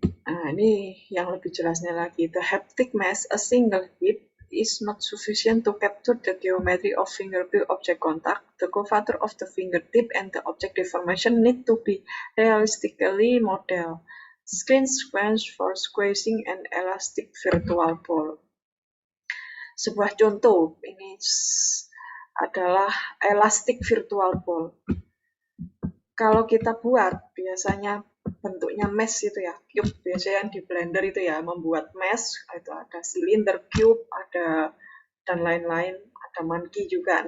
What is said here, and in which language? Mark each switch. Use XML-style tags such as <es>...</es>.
<id>Nah, ini yang lebih jelasnya lagi.</id> <en>The haptic mesh, a single hit, is not sufficient to capture the geometry of fingertip object contact. The curvature of the fingertip and the object deformation need to be realistically modeled. Screen sequence for squeezing an elastic virtual ball.</en> <id>Sebuah contoh ini adalah elastic virtual ball. Kalau kita buat biasanya bentuknya mesh itu ya, cube biasanya yang di blender itu ya, membuat mesh itu ada silinder, cube, ada dan lain-lain, ada monkey juga.</id>